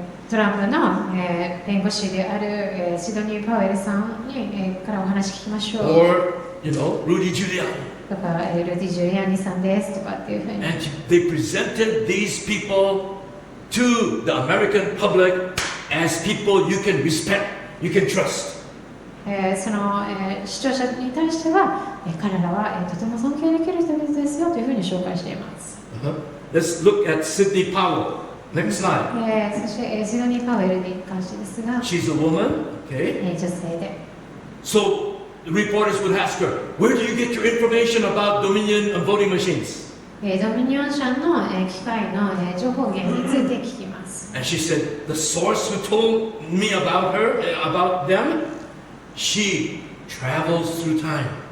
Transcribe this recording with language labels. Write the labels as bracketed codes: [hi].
[ja] トランプの、弁護士である、シドニー・パウエルさんに、からお話聞きましょう。 [en] Or, Rudy Giuliani. [ja] とか、ルーディ・ジュリアーニさんですとかっていうふうに。 [en] And they presented these people to the American public as people you can respect, you can trust. [ja] その、視聴者に対しては、彼らは、とても尊敬できる人々ですよというふうに紹介しています。 [en] Let's look at Sidney Powell. Next slide. [ja] そして、シドニー・パウエルに関してですが、 [en] She's a woman, okay? [ja] 女性で。 [en] So the reporters would ask her, where do you get your information about Dominion and voting machines? [ja] ドミニオン社の、機械の、情報源について聞きます。 [en] And she said, the source who told me about about them, she travels through time.